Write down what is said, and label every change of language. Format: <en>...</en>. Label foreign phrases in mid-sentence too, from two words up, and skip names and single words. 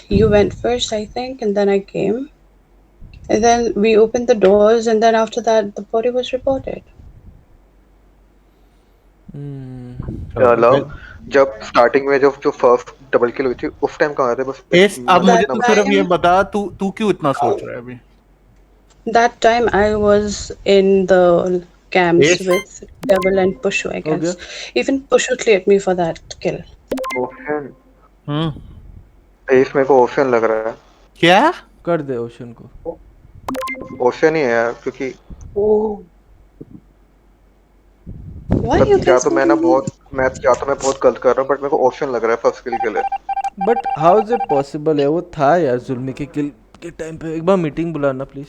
<en>You went first, I think, and then I came. And then we opened the doors, and then after that, the body was reported.</en> <hi>लव जब स्टार्टिंग में जब जो</hi> <en>first double kill</en> <hi>हुई थी उस टाइम कहाँ थे बस एस अब मुझे</hi> <en>That</en> <hi>तू सिर्फ ये</hi> <en>time,</en> <hi>बता तू क्यों इतना सोच रहा है अभी?</hi> <en>that time I was in the camps Yes. with Devil and Pushu, I Okay. guess. Even Pushu cleared me for that kill.</en> <hi>ओशन हम्म इस मेरे को ओशन लग रहा है क्या? कर दे ओशन को. ओशन ही है यार क्योंकि</hi> <en>Why are you या guys</en> <hi>तो मैं ना</hi> <en>voting me?</en> <hi>बहुत गलत कर रहा हूँ बट मेरे को ओशन लग रहा है</hi> <en>first kill</en> <hi>के लिए</hi> <en>But how is it possible है?</en> <hi>वो था यार जुल्मी के किल के टाइम पे. एक बार मीटिंग बुलाना प्लीज.</hi>